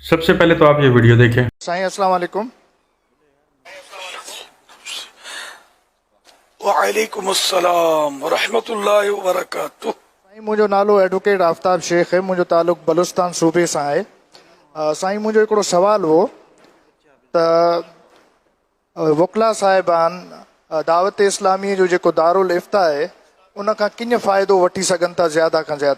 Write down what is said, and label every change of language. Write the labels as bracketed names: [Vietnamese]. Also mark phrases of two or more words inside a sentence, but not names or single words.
[Urdu] سب سے پہلے تو آپ یہ ویڈیو دیکھیں. [Arabic] سائیں السلام علیکم. وعلیکم السلام ورحمۃ اللہ وبرکاتہ. [Sindhi] سائیں मुंहिंजो नालो एडवोकेट आफ्ताब शेख है. मुंहिंजो तालुक बलूचिस्तान सूबे सां आहे. साईं मुंहिंजो हिकिड़ो सुवाल हो त वकला साहिबान दावत इस्लामी जो जेको दारुल इफ्ता आहे उन खां कीअं फ़ाइदो वठी सघनि था ज़्यादा खां ज़्यादा.